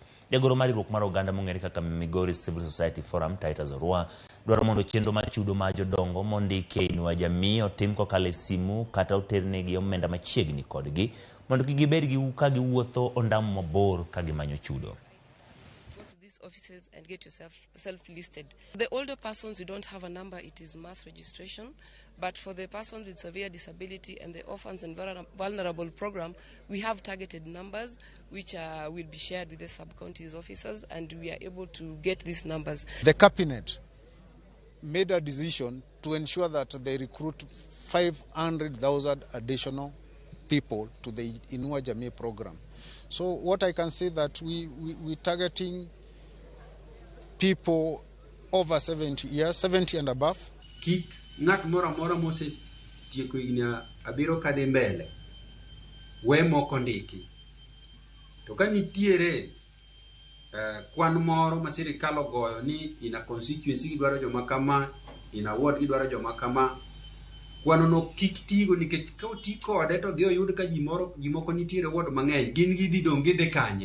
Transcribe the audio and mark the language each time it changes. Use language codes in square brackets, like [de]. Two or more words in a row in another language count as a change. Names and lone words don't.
[luo] Jagoro mar riwruok mar oganda mong'ere kaka Migori Civil Society Forum Titus Orwa dwaro mondo chenro mar chudo ma jodongo mondiki e Inua Jamii otim kokalo e simu kata oternegi omenda machiegni kodgi mondo kik gibed gi ka giwuotho ondamo mabor ka gimanyo chudo. [en] Offices and get yourself self-listed. The older persons, you don't have a number, it is mass registration. But for the persons with severe disability and the orphans and vulnerable program, we have targeted numbers which will be shared with the sub-counties officers, and we are able to get these numbers. The cabinet made a decision to ensure that they recruit 500,000 additional people to the Inua Jamii program. So what I can say that we're targeting people over 70 years, 70 and above. [luo] Kik ng'at mora mose tieko higni 7 kadhi mbele we moko ndiki. To ka nitiere kwan moro ma sirikal ogoyo ni ina constituency dwaro joma kama, ina ward dwaro joma kama, kwano no kik tigo nikech ka oti kode to dhi oyud ka jimoko nitiere ward mang'eny gin gidhi dong gidhi kanye.